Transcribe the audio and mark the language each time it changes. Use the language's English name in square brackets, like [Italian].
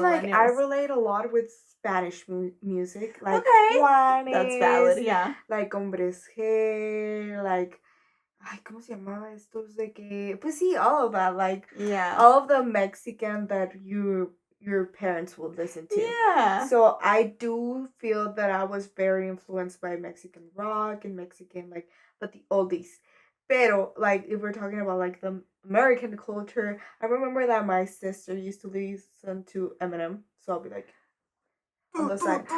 [English] Like I relate a lot with Spanish music, like Juanes, that's valid, yeah. [Spanish] Like Hombres G, like, ay, ¿cómo se llamaba estos de que? Pues sí, [English] all of that, like, all of the Mexican that your parents would listen to. Yeah. So I do feel that I was very influenced by Mexican rock and Mexican, like, but the oldies. Pero, like, if we're talking about, like, the American culture, I remember that my sister used to listen to Eminem, so I'll be, like, on the side.